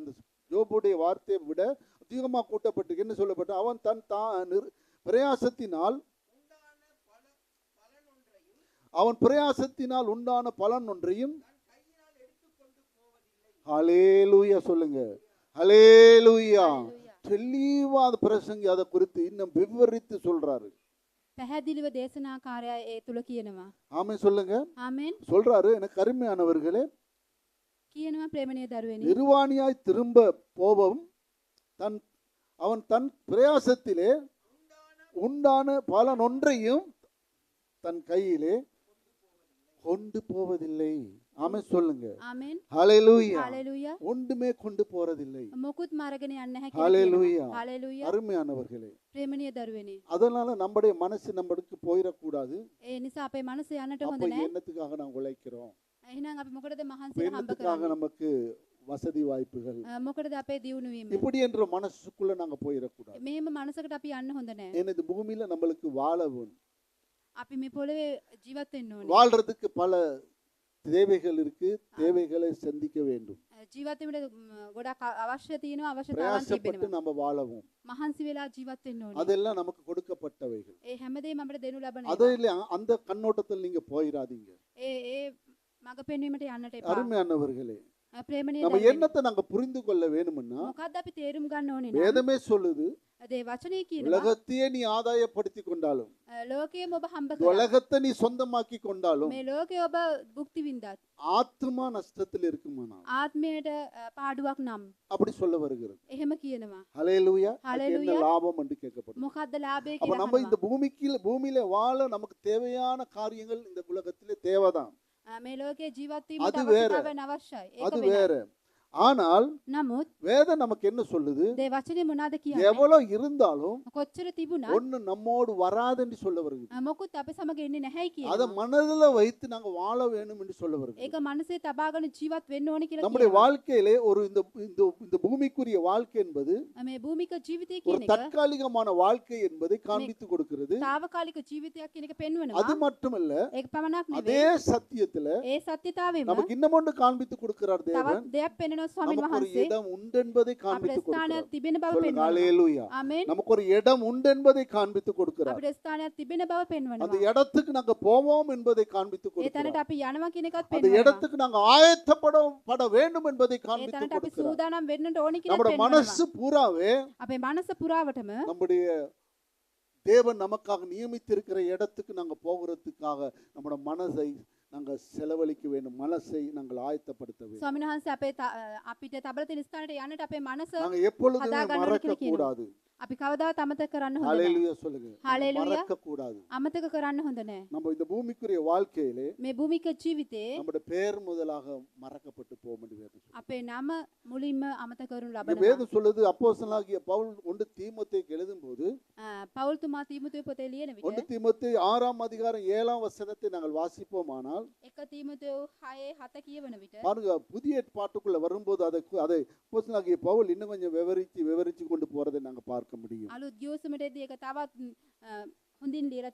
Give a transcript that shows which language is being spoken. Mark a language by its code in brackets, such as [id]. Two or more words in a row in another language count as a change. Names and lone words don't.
[ta] அந்த யோபுடைய வார்த்தையை விட அதிகமாக கூட்டப்பட்டு என்ன சொல்லப்பட்ட, அவன் தன் பிரயாசத்தினால் உண்டான பலன் ஒன்றையும் ஹல்லேலூயா சொல்லுங்க, ஹல்லேலூயா. தெளிவா அந்த பிரசங்கி அதை குறித்து இன்னும் விவரித்து சொல்றாரு. [si] පැහැදිලිව දේශනාකාරයා ඒ තුල කියනවා. [ta] ஆமென் சொல்லுங்க. [si] ආමෙන්. [ta] சொல்றாரு, எனக்கு அருமையானவர்களே, [si] කියනවා ප්‍රේමණීය දරුවනි. [ta] நிர்வாணியாய் திரும்ப போவும் அவன் தன் பிரயாசத்திலே உண்டான பலன் ஒன்றையும் தன் கையிலே கொண்டு போவதில்லை. ஆமென் சொல்லுங்க. [si] ආමෙන්. [ta] ஹல்லேலூயா. [si] හalleluya. [ta] ஒன்றுமே கொண்டு போறதில்லை. [si] මොකුත් මාර්ගගෙන යන්නේ නැහැ කියලා. [ta] ஹல்லேலூயா. [si] හalleluya. [ta] அருமையானவர்களே, [si] ප්‍රේමණීය දරුවනි. [ta] அதனால நம்முடைய மனசு நம்மளுக்கு போயிடக்கூடாது. [si] ඒ නිසා අපේ මනස යන්නට [ta] அப்ப [si] හොඳ නැහැ. [ta] என்னத்துக்காக நாம் உழைக்கிறோம்? [si] එහෙනම් අපි මොකටද මහන්සිය හම්බ [ta] என்னத்துக்காக [si] කරන්නේ? [ta] நமக்கு வசதி வாய்ப்புகள்? [si] මොකටද අපේ දියුණු වීම? [ta] இப்படி என்ற மனசுக்குள்ள நாங்க போயிடக்கூடாது. [si] මෙහෙම මනසකට අපි යන්න හොඳ නැහැ. [ta] ஏன்னா இந்த பூமியில நம்மளுக்கு வாழ வேணும். [si] අපි මේ පොළවේ ජීවත් වෙන්න ඕනේ. [ta] வாழ்றதுக்கு பல தேவைகள் இருக்கு. தேவைகளை சந்திக்க வேண்டும். [si] ජීවත් වෙන්න ගොඩක් අවශ්‍ය තියෙනවා, අවශ්‍යතාවන් [ta] பிரயாசப்பட்டு [si] තිබෙනවා. [ta] நம்ம வாழவும். [si] මහන්සි වෙලා ජීවත් වෙන්න ඕනේ. [ta] அதெல்லாம் நமக்கு கொடுக்கப்பட்டவைகள். [si] ඒ හැමදේම අපිට දෙනු ලබන ඒවා. [ta] அதில் அந்த கண்ணோட்டத்தில் நீங்க போயிடாதீங்க. [si] ඒ මඟ පෙන්වීමට යන්නට එපා. [ta] அருமையானவர்களே, [si] ප්‍රේමණීය [ta] நம்ம [si] දරුවනි. [ta] என்னத்தை நாங்க புரிந்து கொள்ள வேணும்னா, [si] මොකද්ද අපි තේරුම් ගන්න ඕනේ නම් [ta] வேதமே சொல்லுது, [si] දේ වචනේ කියනවා [ta] உலகத்தையே நீ ஆதாயப்படுத்தி கொண்டாலும், [si] ලෝකයේම ඔබ හම්බ කරා. [ta] உலகத்தை நீ சொந்தமாக்கி கொண்டாலும், [si] මේ ලෝකයේ ඔබ භුක්ති විඳත් [ta] ஆத்மா நஷ்டத்தில் இருக்குமானால் [si] ආත්මයට පාඩුවක් නම් [ta] அப்படி சொல்ல வருகிறது. [si] එහෙම කියනවා. [ta] ஹல்லேலூயா. அதுக்கு ஹல்லேலூயா. என்ன லாபம் என்று கேட்கப்படும். [si] මොකද්ද ලාභය [ta] அப்ப [si] කියලා [ta] நம்ம இந்த பூமியில வாழ நமக்கு தேவையான காரியங்கள் இந்த உலகத்திலே தேவைதான். [si] මේ ලෝකයේ ජීවත් වීමට [ta] அது வேற. [si] අවශ්‍යතාවයන් අවශ්‍යයි. ඒක [ta] அது [si] වෙනයි. [ta] வேற. ஆனால் [si] නමුත් [ta] வேதம் நமக்கு என்ன சொல்லுது? [si] දේ වචනේ මොනවාද කියන්නේ? [ta] எவ்வளவு இருந்தாலும் [si] කොච්චර තිබුණත් [ta] ஒண்ணு நம்மோடு வராது என்று சொல்ல வருகிறது. [si] මොකුත් අපේ සමග එන්නේ නැහැයි [ta] அதை [si] කියනවා. [ta] மனதில் வைத்து நாங்க வாழ வேண்டும் என்று சொல்ல வருகிறது. [si] ඒක මනසේ තබාගෙන ජීවත් වෙන්න ඕනේ කියලා [ta] நம்முடைய [si] කියනවා. [ta] வாழ்க்கையிலே ஒரு இந்த பூமிக்குரிய வாழ்க்கை என்பது [si] මේ භූමික ජීවිතය [ta] ஒரு [si] කියන එක [ta] தற்காலிகமான வாழ்க்கை என்பதை காண்பித்து கொடுக்கிறது. [si] తాවකාලික ජීවිතයක් කියන එක [ta] அது [si] පෙන්වනවා. [ta] மட்டுமல்ல, [si] ඒක පමණක් [ta] அதே [si] නෙවෙයි. [ta] சத்தியத்துல [si] ඒ සත්‍යතාවෙම [ta] நமக்கு இன்னும் ஒன்று காண்பித்து கொடுக்கிறார் தேவன். [si] තවත් දෙයක් පෙන්වනවා ස්වාමීන් [ta] நமக்கு ஒரு [si] වහන්සේ. [ta] இடம் உண்டு என்பதை [si] අපිට [ta] காண்பித்து கொடுக்கிறார். [si] ස්ථානයක් තිබෙන බව [ta] சொல்லுங்க, [si] පෙන්වනවා. [ta] ஹல்லேலூயா. [si] ආමෙන්. [ta] நமக்கு ஒரு இடம் உண்டு என்பதை காண்பித்து கொடுக்கிறார். [si] අපිට ස්ථානයක් තිබෙන බව [ta] அந்த [si] පෙන්වනවා. [ta] இடத்துக்கு நாங்க போவோம் என்பதை காண்பித்து [si] ඒ තැනට [ta] கொடுக்கிறார். [si] අපි යනවා කියන එකත් [ta] அந்த [si] පෙන්වනවා. [ta] இடத்துக்கு நாங்க ஆயத்தப்பட வேண்டும் என்பதை [si] ඒ [ta] காண்பித்து [si] තැනට අපි [ta] கொடுக்கிறார். [si] සූදානම් වෙන්නට ඕනේ කියලා [ta] நம்முடைய [si] පෙන්වනවා. [ta] மனசு பூராவே [si] අපේ මනස පුරාවටම [ta] நம்முடைய தேவன் நமக்காக நியமித்திருக்கிற இடத்துக்கு நாங்க போகிறதுக்காக நம்முடைய மனசை நாங்க செலவழிக்க வேண்டும். மனசை நாங்கள் ஆயத்தப்படுத்த வேண்டும். [si] ස්වාමීන් වහන්සේ අපිට තබල තියෙන ස්ථානට යන්නට අපේ මනස [ta] நாங்க எப்பொழுதுமே [si] හදා ගන්න ඕනේ [ta] மறக்க [si] කියලා කියනවා. [ta] கூடாது. [si] අපි කවදාවත් අමතක කරන්න හොඳ නැහැ. [ta] ஹல்லேலூயா சொல்லுங்க. ஹல்லேலூயா. மறக்க கூடாது. [si] අමතක කරන්න හොඳ නැහැ. [ta] நம்ம இந்த பூமிக்குரிய வாழ்க்கையிலே [si] මේ භූමික ජීවිතේ [ta] நம்முடைய பெயர் முதலாக மறக்கப்பட்டு போகும் என்று வேதம் சொல்லுது. [si] අපේ නම මුලින්ම අමතක කරනු [ta] இங்க [si] ලබනවා. [ta] வேதம் சொல்லுது, அப்போஸ்தலனாகிய பவுல் 1 தீமோத்தேயுக்கு எழுதும்போது [si] පවුල්තුමා තීමුතේ පොතේ ලියන 1 විට [ta] தீமோத்தேயு 6ஆம் அதிகாரம் 7ஆம் வசனத்தை நாங்கள் வாசிப்போமானால், [si] 1 තීමුතේ 6:7 කියවන විට [ta] பாருங்க, புதிய ஏற்பாட்டுக்குள்ள வரும்போது அதை அப்போஸ்தலனாகிய பவுல் இன்னும் கொஞ்சம் விவரிச்சு கொண்டு போறதை நாங்க பார்க்கிறோம். பார்க்க முடியும். [si] අලුත් ගිවිසුමටදී ඒක තවත් හොඳින් ලියලා